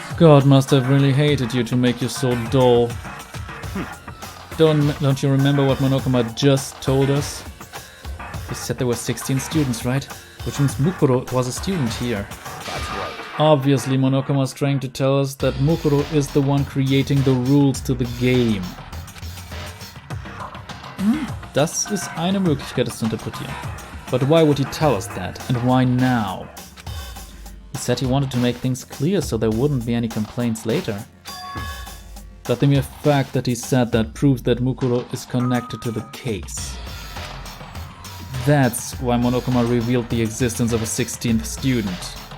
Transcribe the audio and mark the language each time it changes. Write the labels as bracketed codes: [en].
[en] God must have really hated you to make you so dull. Don't you remember what Monokuma just told us? He said there were 16 students, right? Which means Mukuro was a student here. That's right. Obviously, Monokuma is trying to tell us that Mukuro is the one creating the rules to the game. [de] Das ist eine Möglichkeit, es zu interpretieren. [en] But why would he tell us that? And why now? He said he wanted to make things clear so there wouldn't be any complaints later. But the mere fact that he said that proves that Mukuro is connected to the case. That's why Monokuma revealed the existence of a 16th student.